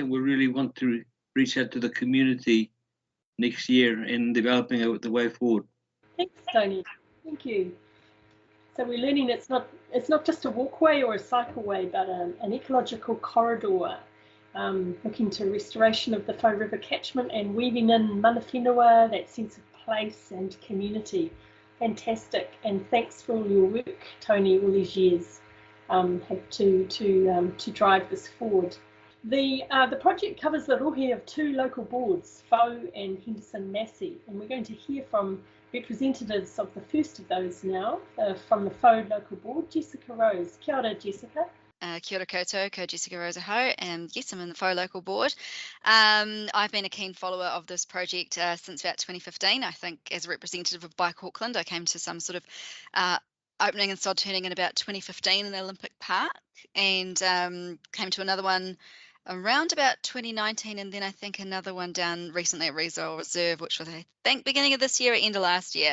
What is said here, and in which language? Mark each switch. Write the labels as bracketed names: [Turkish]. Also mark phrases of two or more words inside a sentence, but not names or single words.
[English] We really want to reach out to the community next year in developing the way forward. Thanks, Tony. Thank you. So we're learning it's not just a walkway or a cycleway, but an ecological corridor, looking to restoration of the Whau River catchment and weaving in [Māori] mana whenua, [English] that sense of place and community. Fantastic, and thanks for all your work, Tony, all these years to drive this forward. The project covers the rohe of two local boards, Whau and Henderson Massey, and we're going to hear from representatives of the first of those now, from the Whau local board, Jessica Rose. [Māori] Kia ora, Jessica. Kia ora koutou, ko Jessica Rose Whau, [English] and yes, I'm in the Whau local board. I've been a keen follower of this project since about 2015. I think as a representative of Bike Auckland, I came to some sort of opening and sod turning in about 2015 in the Olympic Park, and came to another one around about 2019, and then I think another one down recently at Reservoir Reserve, which was I think beginning of this year or end of last year.